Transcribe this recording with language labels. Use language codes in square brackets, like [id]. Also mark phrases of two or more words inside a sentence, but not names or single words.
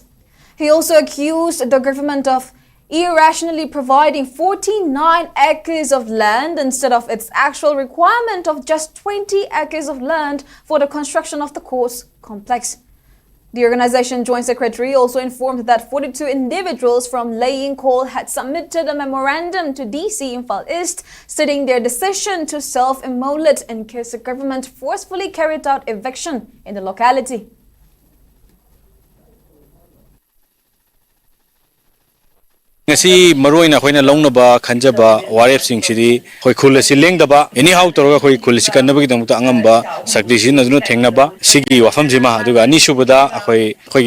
[en] He also accused the government of irrationally providing 49 acres of land instead of its actual requirement of just 20 acres of land for the construction of the courts complex. The organization Joint Secretary also informed that 42 individuals from Laying Call had submitted a memorandum to DC Imphal East stating their decision to self-immolate in case the government forcefully carried out eviction in the locality. [mni] Ngasi maroina khoina longnaba khanjaba warep singchidi khoi khulasi lengdaba anyhow toroga khoi khulasi kannaba gidamta angamba sakdisi nadunu thengnaba sigi wafam jima aduga ani subada khoi khoigi